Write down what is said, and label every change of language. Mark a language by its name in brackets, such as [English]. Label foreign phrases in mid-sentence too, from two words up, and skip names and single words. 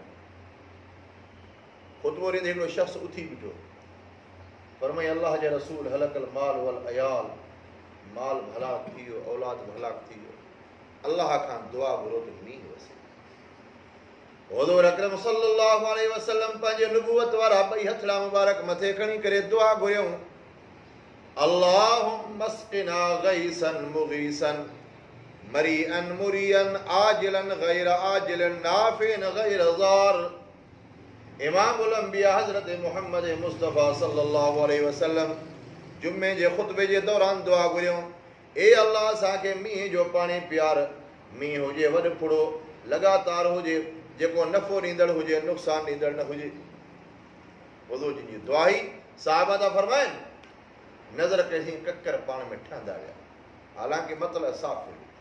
[Sindhi] ख़ुतबो ॾींदे हिकिड़ो शख़्स उथी बीठो, फरमाई, अलाह जे रसूल, [Arabic] هلك المال والعيال, [Sindhi] माल हलाक थी वियो, औलाद हलाक थी वियो। अलाह खां दुआ घुरो त मींहुं वसे। हुज़ूर अकरम [Arabic] صلى الله عليه وسلم [Sindhi] पंहिंजे नुबुवत वारा ॿई हथड़ा मुबारक मथे खणी करे दुआ घुरियऊं, [Arabic] اللهم اسقنا غيثا مغيثا مريئا مريعا عاجلا غير آجلا نافعا غير ضار. [Sindhi] इमामुल अंबिया हज़रत मुहम्मद मुस्तफ़ा [Arabic] صلى الله عليه وسلم [Sindhi] जुम्मे जे ख़ुतबे जे दौरान दुआ घुरियऊं, ए अल्लाह असांखे मींहं जो पाणी प्यार, मींहुं हुजे वॾ फुड़ो लगातार हुजे, जेको नफ़ो ॾींदड़ हुजे नुक़सान ॾींदड़ न हुजे। हुज़ूर जी दुआ ही साहबा था फरमाइनि, नज़र कईसीं ककर पाण में ठहंदा विया, हालांकि मतिलबु साफ़ हुयो।